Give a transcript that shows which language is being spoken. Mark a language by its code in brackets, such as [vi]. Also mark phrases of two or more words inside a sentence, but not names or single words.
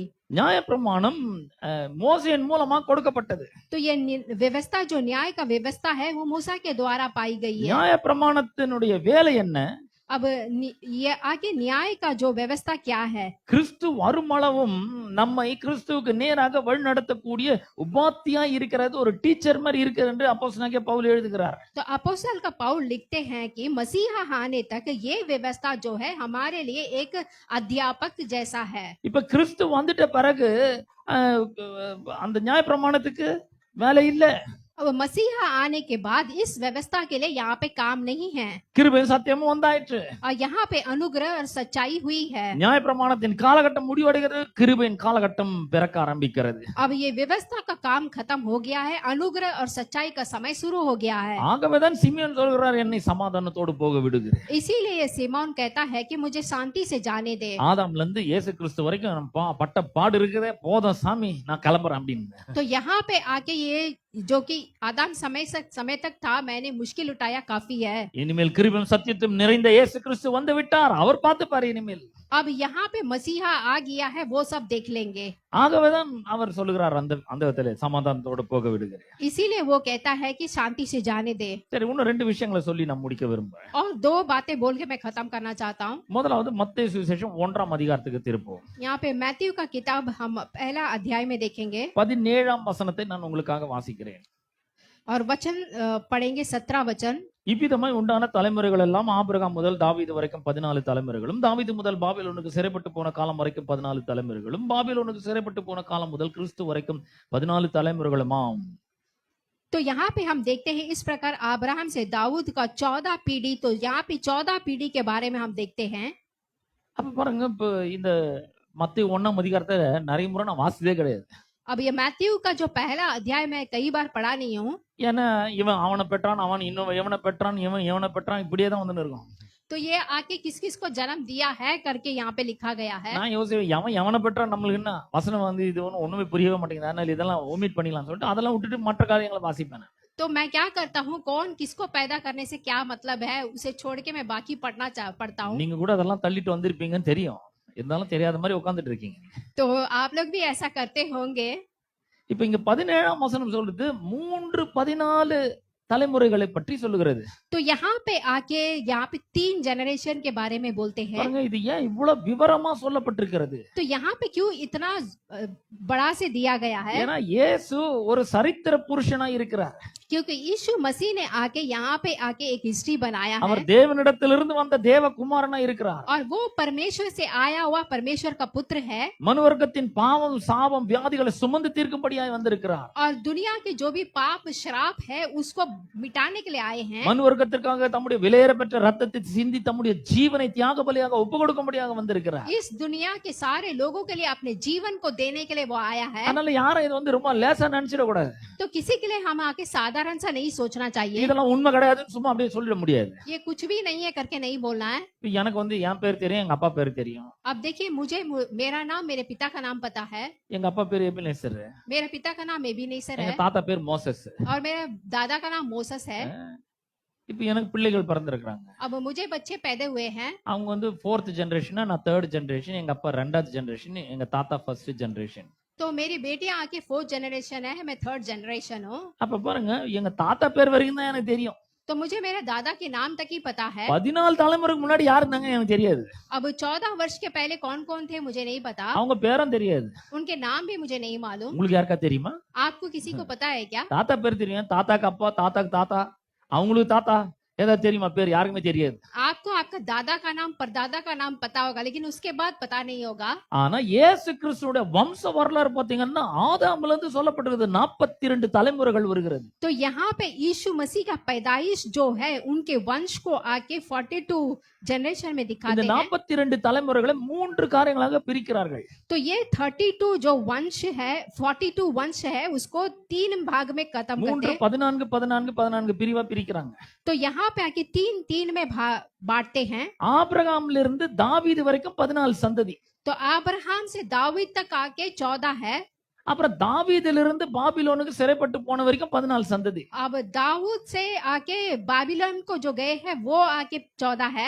[ta] நியாயப்பிரமாணம் மோசேயின் மூலமா கொடுக்கப்பட்டது. [hi] तो ये व्यवस्था जो न्याय का व्यवस्था है वो मूसा के द्वारा पाई गई है। [ta] நியாயப்பிரமாணத்தினுடைய வேலை என்ன? [hi] अब ये आगे न्याय का जो व्यवस्था क्या है? [ta] கிறிஸ்து வருமளவும் நம்மை கிறிஸ்துவுக்கு நேராக வழிநடத்தக்கூடிய உபாத்தியாய் இருக்கிறது, ஒரு டீச்சர் மாதிரி இருக்கிறது என்று அப்போஸ்தலனாகிய பவுல் எழுதுகிறார். [hi] तो अपोस्तल का पौल लिखते हैं कि मसीहा आने तक ये व्यवस्था जो है हमारे लिए एक अध्यापक जैसा है। [ta] இப்ப கிறிஸ்து வந்துட்ட பிறகு அந்த நியாயப்பிரமாணத்துக்கு வேலை இல்ல. [hi] अब मसीहा आने के बाद इस व्यवस्था के लिए यहाँ पे काम नहीं है, [ta] கிருபையும் சத்தியமும் வந்தாயிற்று. [hi] और यहाँ पे अनुग्रह और सच्चाई हुई है। [ta] நியாயப்பிரமாணத்தின் காலகட்டம் முடிவடைகிறது, கிருபையின் காலகட்டம் பிறக்க ஆரம்பிக்கிறது. [hi] अब ये व्यवस्था का काम खत्म हो गया है, अनुग्रह और सच्चाई का समय शुरू हो गया है। [ta] ஆகவேதான் சிமியோன் சொல்கிறார், என்னை சமாதானத்தோடு போக விடுகிறேன். [hi] इसीलिए सिमोन कहता है कि मुझे शांति से जाने दे। [ta] ஆதாம்ல இருந்து இயேசு கிறிஸ்து வரைக்கும் பட்ட பாடு இருக்குதே, போதும் சாமி நான் கிளம்புறேன் அப்படின்னு. [hi] तो यहाँ पे आके ये जो कि आदम समय तक था, मैंने मुश्किल उठाया काफी है। [ta] இனிமேல் கிருபையும் சத்தியத்தும் நிறைந்த இயேசு கிறிஸ்து வந்து விட்டார், அவர் பார்த்துப்பாரு இனிமேல். [hi] अब यहाँ पे मसीहा आ गया है, वो सब देख लेंगे। [ta] ஆகவேதான் அவர் சொல்லுகிறார், அந்த விதத்திலே சமாதானத்தோடு போக விடுகிறேன். [hi] इसीलिए वो कहता है कि शांति से जाने दे। [ta] சரி, இன்னும் ரெண்டு விஷயங்களை சொல்லி நான் முடிக்க விரும்புறேன். [hi] और दो बातें बोल के मैं खत्म करना चाहता हूँ। [ta] முதலாவது மத்தேயு சுவிசேஷம் 1ஆம் அதிகாரத்துக்கு திருப்போம். [hi] यहाँ पे मैथ्यू का किताब हम पहला अध्याय में देखेंगे [ta] 17ஆம் வசனத்தை நான் உங்களுக்காக வாசிக்கிறேன். [hi] और वचन पढ़ेंगे 17 वचन। [ta] இவ்விதமாய் உண்டான தலைமுறைகள் எல்லாம் ஆபிரகாம் முதல் தாவீது வரைக்கும் 14 தலைமுறைகளும், தாவீது முதல் பாபிலோனுக்கு சிறைப்பட்டு போன காலம் வரைக்கும் 14 தலைமுறைகளும், பாபிலோனுக்கு சிறைப்பட்டு போன காலம் முதல் கிறிஸ்து வரைக்கும் 14 தலைமுறைகளுமாம். [hi] तो यहाँ पे हम देखते हैं इस प्रकार अब्राहम से दाऊद का 14 पीढ़ी, तो यहाँ पे 14 पीढ़ी के बारे में हम देखते हैं। [ta] அப்ப பாருங்க, இப்ப இந்த மத்தேயு 1ஆம் அதிகாரத்தை நிறைய முறை நான் வாசித்ததே கிடையாது. [hi] अब ये मैथ्यू का जो पहला अध्याय मैं कई बार पढ़ा नहीं हूँ, [ta] ஏன்னா இவன் அவனை பெற்றான், அவன் இன்னும் எவனை பெற்றான், இவன் எவனை பெற்றான், இப்படியே தான் வந்து இருக்கும். [hi] तो ये आके किस किस को जन्म दिया है करके यहाँ पे लिखा गया है। [ta] நான் யோசிப்பேன், எவனை பெற்றான் நம்மளுக்கு என்ன வசனம் வந்து இது ஒண்ணுமே புரியவே மாட்டேங்குது, அதனால இதெல்லாம் ஓமிட் பண்ணிடலாம் சொல்லிட்டு அதெல்லாம் விட்டுட்டு மற்ற காரியங்களை வாசிப்பேன். [hi] तो मैं क्या करता हूँ, कौन किसको पैदा करने से क्या मतलब है, उसे छोड़ के मैं बाकी पढ़ता हूँ। [ta] நீங்க கூட அதெல்லாம் தள்ளிட்டு வந்திருப்பீங்கன்னு தெரியும், இருந்தாலும் தெரியாத மாதிரி உட்கார்ந்துட்டு இருக்கீங்க. [hi] तो आप लोग भी ऐसा करते होंगे। [ta] இப்ப இங்க 17ஆம் வசனம் சொல்றது 3-14 தலைமுறைகளை பற்றி சொல்லுகிறது. [hi] तो यहाँ पे आके यहाँ पे 3 जनरेशन के बारे में बोलते हैं। [ta] பாருங்க, இது ஏன் இவ்வளவு விவரமா சொல்லப்பட்டிருக்கிறது? [hi] तो यहाँ पे क्यों इतना बड़ा से दिया गया है? [ta] ஏன்னா இயேசு ஒரு சரித்திர புருஷனா இருக்கிறார். [hi] क्योंकि यीशु मसीह ने आके यहाँ पे आके एक हिस्ट्री बनाया है, [ta] அவர் தேவனிடத்திலிருந்து வந்த தேவகுமாரனா இருக்கிறார். [hi] और वो परमेश्वर से आया हुआ परमेश्वर का पुत्र है, [ta] மனுவர்க்கத்தின் பாவம் சாபம் வியாதிகளை சுமந்து தீர்க்கும்படியாய் வந்திருக்கிறார். [hi] और दुनिया के जो भी पाप श्राप है उसको मिटाने के लिए आए हैं। [ta] மனுவர்க்கத்திற்காக தம்முடைய விலையேறப்பெற்ற ரத்தத்தை சிந்தி தம்முடைய ஜீவனை தியாக பலியாக ஒப்புக்கொடுக்கும்படியாக வந்திருக்கிறார். [hi] इस दुनिया के सारे लोगों के लिए अपने जीवन को देने के लिए वो आया है। [ta] அதனால யாரும் இது வந்து ரொம்ப லேசா நினைச்சிட கூடாது. [hi] तो किसी के लिए हम आके साधारण सा नहीं सोचना चाहिए, [ta] இதெல்லாம் உண்மை கிடையாதுன்னு சும்மா அப்படியே சொல்லிட முடியாது. [hi] ये कुछ भी नहीं है करके नहीं बोलना है। [ta] இப்ப எனக்கு வந்து என் பேர் தெரியும், எங்க அப்பா பேர் தெரியும். [hi] अब देखिए, मुझे मेरा नाम मेरे पिता का नाम पता है। [ta] எங்க அப்பா பேர் எபினேசர், [hi] मेरे पिता का नाम एबीनेसर [ta] எங்க [hi] है, [ta] தாத்தா பேர் மோசஸ். [hi] और मेरे दादा का नाम मोसेस है। [ta] இப்ப எனக்கு பிள்ளைகள் பிறந்திருக்கிறாங்க. [hi] अब मुझे बच्चे पैदा हुए हैं। [ta] அவங்க வந்து 4th ஜெனரேஷன், நான் 3rd ஜெனரேஷன், எங்க அப்பா 2வது ஜெனரேஷன், எங்க தாத்தா 1st ஜெனரேஷன். [hi] तो मेरी बेटियां आके 4th जनरेशन है, मैं 3rd जनरेशन हूँ। [ta] அப்ப பாருங்க, எங்க தாத்தா பேர் வரைக்கும் தான் எனக்கு தெரியும். [hi] तो मुझे मेरे दादा के नाम तक ही पता है। [ta] 14 தலைமுறைக்கு முன்னாடி யாரு இருந்தாங்க எனக்கு தெரியாது. [hi] अब 14 वर्ष के पहले कौन कौन थे मुझे नहीं पता, [ta] அவங்க பேரும் தெரியாது. [hi] उनके नाम भी मुझे नहीं मालूम। [ta] உங்களுக்கு யாருக்கா தெரியுமா? [hi] आपको किसी को पता है क्या? [ta] தாத்தா பேர் தெரியும், தாத்தாக்கு அப்பா, தாத்தாக்கு தாத்தா, அவங்களுக்கு தாத்தா ஏதாவது தெரியுமா? பேர் யாருக்குமே தெரியாது. [hi] आपको आपका दादा का नाम परदादा का नाम पता होगा, लेकिन उसके बाद पता नहीं होगा। [ta] ஆனா இயேசு கிறிஸ்துவோட வம்ச வரலாறு பாத்தீங்கன்னா ஆதாம்ல இருந்து சொல்லப்பட்டிருக்கிறது 42 தலைமுறைகள் வருகிறது. [hi] तो यहाँ पे यीशु मसीह का पैदाइश जो है उनके वंश को आके 42 जनरेशन में [ta] இந்த [hi] दिखाते हैं। [ta] 42 தலைமுறைகளை 3 காரியங்களாக பிரிக்கிறார்கள். [hi] तो ये 32 जो वंश है, 42 वंश है, उसको 3 भाग में खत्म 3 करते हैं। [ta] 14 14 14 பிரிவா பிரிக்கிறாங்க. [hi] तो यहाँ पे आके 3 3 में बांटते हैं। [ta] ஆபிரகாம்ல இருந்து தாவீது வரைக்கும் 14 சந்ததி. [hi] तो अब्राहम से दाऊद तक आके 14 है। [ta] அப்புறம் தாவீதிலிருந்து பாபிலோனுக்கு சிறைப்பட்டு போன வரைக்கும் 14 சந்ததி. [hi] अब दाऊद से आके बाबिलोन को जो गए हैं वो आके 14 है।